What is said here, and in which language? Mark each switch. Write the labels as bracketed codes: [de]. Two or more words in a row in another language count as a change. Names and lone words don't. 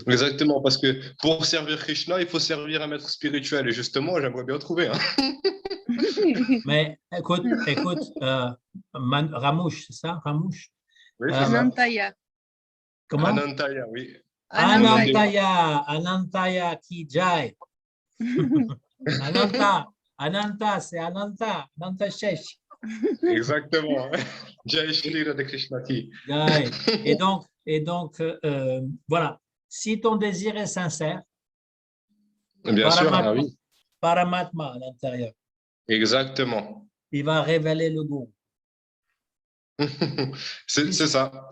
[fr] Exactement, parce que pour servir Krishna, il faut servir un maître spirituel. Et justement, j'aimerais bien trouver. Hein. Mais écoute, Ramouche, c'est ça, Ramouche? Oui, c'est Euh, ça. Anantaya. comment? Anantaya, oui. Le nom des... Anantaya. [hi] अनंताय की जय. [fr] Ananta, c'est Ananta Shesh. Exactement. [hi] जय श्री राधा कृष्ण की. [fr] Ouais. Et donc, voilà. Si ton désir est sincère, Bien sûr, ah Paramatma, oui. Paramatma à l'intérieur, Exactement. il va révéler le goût. C'est ça.